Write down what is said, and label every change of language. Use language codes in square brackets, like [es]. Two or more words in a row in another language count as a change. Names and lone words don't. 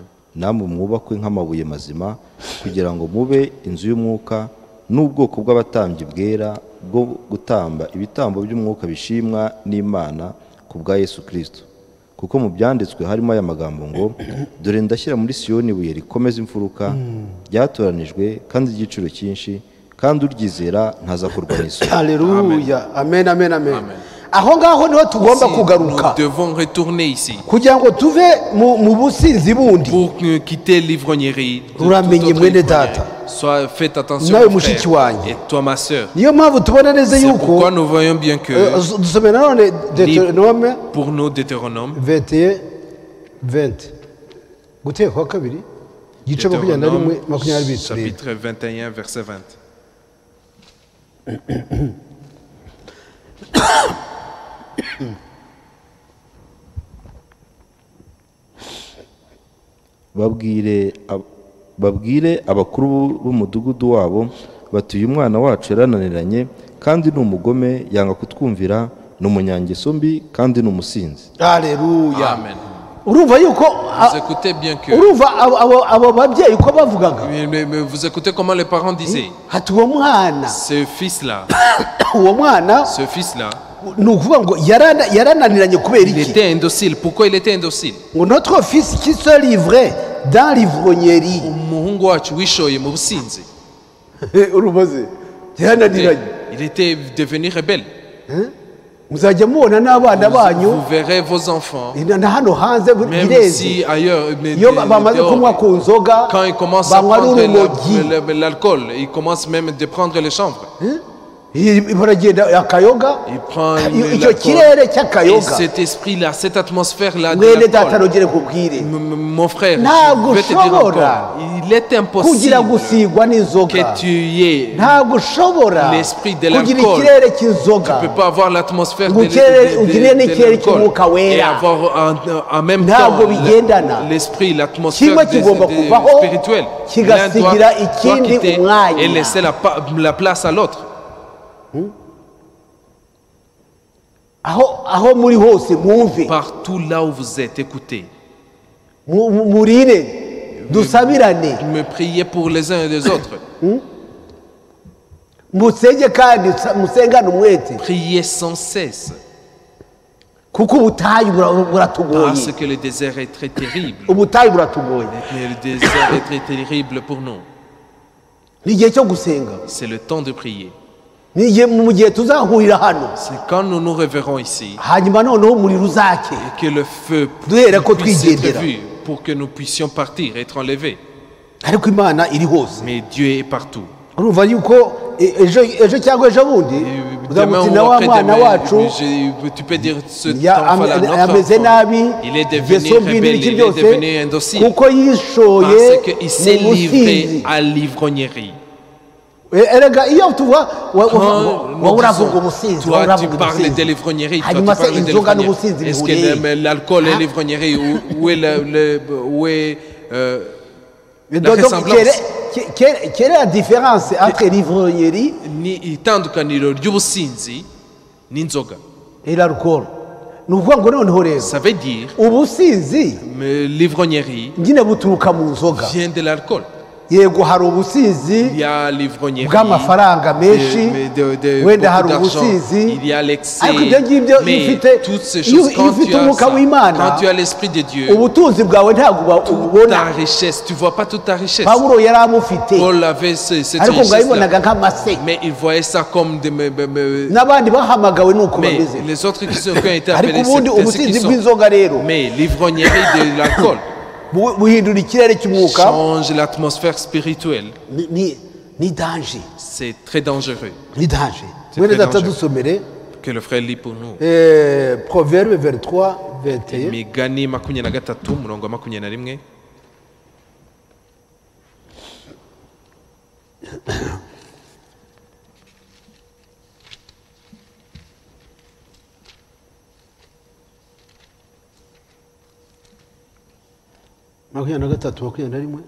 [rw] namwe mwubakwe nk'amabuye mazima, kugira ngo mube inzu y'umwuka n'ubwoko bw'abatambyi bwera bwo gutamba ibitambo by'umwuka bishimwa n'Imana ku bwa Yesu Kristo. Kuko mu byanditswe harimo aya magambo ngo, dore ndashyira muri Siyoni ibuye rikomeza imfuruka, ryatoranijwe kandi ry'igiciro cyinshi, kandi uryizera ntazakorwa n'isoni. Haleluya. Amen, amen, amen. Aho ngaho niho tugomba kugaruka. [fr] Nous devons retourner ici. [rw] Kugira ngo tuve mu businzi bundi. [fr] Pour quitter l'ivrognerie. [rw] Uramenye mwene data. [fr] Sois, faites attention [rw] Nawe [fr] mon [rw] mushiki [fr] frère. [rw] wanjye. [fr] Et toi ma sœur. [rw] Niyo mpamvu tubona neza [fr] C'est [rw] yuko [fr] pourquoi nous voyons bien que [rw] dusomera nanone Deutéronome [fr] pour nous Deutéronome [rw] 21 20 guteka kwa kabiri gice makumyabiri na rimwe makumyabiri [fr] chapitre 21 verset 20. [rw] babwire abakuru b'umudugudu wabo bati, uyu mwana wacu yarananiranye kandi ni umugome, yanga kutwumvira, ni umunyangeso mbi kandi ni umusinzi. Haleluya. Amen. Urumva yuko [fr] Vous écoutez bien que [rw] urumva abo babyeyi uko bavugaga. [fr] mais vous écoutez comment les parents disaient. [rw] Hati uwo mwana [fr] Ce fils là [rw] ni ukuvuga ngo yarananiranye kubera [fr] il [rw] iki? [fr] était indocile. Pourquoi il était indocile? Ngo notre fils qui se livrait dans l'ivrognerie. [rw] Umuhungu wacu wishoye mu businzi. Urubaze yarananiranye. [fr] Il était devenu rebelle. [rw] Muzajya mubona n'abana banyu [fr] Vous verrez vos enfants. [rw] na hano hanze [fr] Même [rw] bireze [fr] si ailleurs, mais [rw] iyo bamaze kunywa ku nzoga [fr] quand ils commencent à [rw] banywa [fr] prendre [rw] n'urumogi, [fr] l'alcool, ils commencent même de prendre le chanvre. [rw] baragenda akayoga, [fr] Il prend [rw] icyo kirere [fr] l'alcool. Et [rw] cy'akayoga. [fr] cet esprit-là, cette atmosphère-là de [rw] Mwene data [fr] l'alcool. [rw] nogere kubwire [fr] Mon frère, [rw] Ntabwo [fr] je vais te dire [rw] ushobora [fr] encore, il est [rw] kugira [fr] impossible [rw] gusigwa n'inzoga, [fr] que tu aies. [rw] ntabwo ushobora [fr] l'esprit de [rw] kugira [fr] l'alcool. [rw] ikirere cy'inzoga [fr] Tu ne peux pas avoir l'atmosphère [rw] ngo ugire n'ikirere cy'umwuka [fr] et [rw] wera. [fr] avoir en même [rw] Ntabwo [fr] temps [rw] bigendana. [fr] l'esprit, l'atmosphère [rw] Kimwe kigomba kuvaho [fr] spirituelle. [rw] kigasigira [fr] L'un doit [rw] ikindi [fr] quitter [rw] umwanya. [fr] et laisser la place à l'autre. [rw] aho muri hose mwumve, [fr] Partout là où vous êtes, écoutez. [rw] murire dusabirane, [fr] Me priez pour les uns et les autres. [rw] musenge kandi musengane umwete, [fr] Priez sans cesse. [rw] kuko ubutayu [fr] Parce [rw] buratugoye. [fr] que le désert est très terrible. [rw] Ubutayu buratugoye. [fr] Le désert est très terrible pour nous. [rw] Ni igihe cyo gusenga, [fr] C'est le temps de prier. [rw] mu gihe tuzahurira hano, [fr] C'est quand nous nous reverrons ici [rw] hanyuma noneho umuriro uzake, [fr] que le feu [rw] duhere ko [fr] puisse être [rw] twigendera. [fr] vu pour que nous puissions partir, être enlevés. [rw] ariko Imana iri hose. [fr] Mais Dieu est partout. [rw] Urumva yuko ejo cyangwa ejo bundi [fr] Demain [rw] uzamuti [fr] ou [rw] na wa [fr] après-demain, [rw] mwana wacu [fr] tu peux dire ce enfant-là, [rw] ameze [fr] notre [rw] nabi, [fr] enfant, il est devenu [rw] ingeso mbi [fr] rebelle, [rw] n'ibiki [fr] il est devenu [rw] byose, [fr] indocile. [rw] kuko yishoye [fr] Parce qu'il s'est [rw] mu [fr] livré [rw] businzi. [fr] à l'ivrognerie. [rw] Erega iyo tuva [fr] Quand nous [rw] uravuga [fr] disons, [rw] ubusinzi, [fr] toi tu [rw] uravuga [fr] parles de [rw] ubusinzi, [fr] l'ivrognerie, toi tu [rw] hanyuma se [fr] parles de [rw] inzoga [fr] l'ivrognerie. [rw] n'ubusinzi [fr] Est-ce [rw] bihuriye? [fr] que l'alcool et l'ivrognerie, où est la Donc, ressemblance? quelle est la différence entre l'ivrognerie [rw] Ni itandukaniro ry'ubusinzi n'inzoga. [fr] et l'alcool? [rw] Ni ukuvuga ngo noneho rero [fr] Ça veut dire [rw] ubusinzi [fr] l'ivrognerie [rw] nyine buturuka mu nzoga. [fr] vient de l'alcool. [rw] Yego hari ubusinzi [fr] Il y a l'ivrognerie [rw] bw'amafaranga menshi, wenda hari ubusinzi, [fr] il y a l'excès, [rw] ariko ibyo ngibyo [fr] mais [rw] ufite [fr] toutes ces choses, [rw] iyo ufite umwuka w'Imana, [fr] quand tu as l'esprit de Dieu, [rw] ubutunzi bwawe ntabwo [fr] ta [rw] ubona. [fr] richesse, tu vois pas toute ta richesse. [rw] Pawulo yari amufite, [fr] Paul avait cette [rw] ariko ngo [fr] richesse-là, [rw] yayibonaga nk'amase, [fr] mais il voyait ça comme des... [rw] n'abandi bahamagawe nuko [fr] Mais [rw] bameze. [fr] les autres qui ont été [rw] Ariko [fr] appelés, [rw] ubundi [fr] c'est ce qu'ils [rw] ubusinzi [fr] sont. [rw] bw'inzoga rero [fr] Mais l'ivrognerie de l'alcool, [rw] buhindura ikirere cy'umwuka [fr] change l'atmosphère spirituelle. [rw] ni danger, [fr] C'est très dangereux. [rw] ni danger. [fr] C'est [rw] mwene [fr] très [rw] data [fr] dangereux. [rw] dusomere [fr] Que le frère lit pour nous. Proverbe 23 21. [rw] Imigani 23 murongo wa 21. makumyabiri na gatatu makumyabiri na rimwe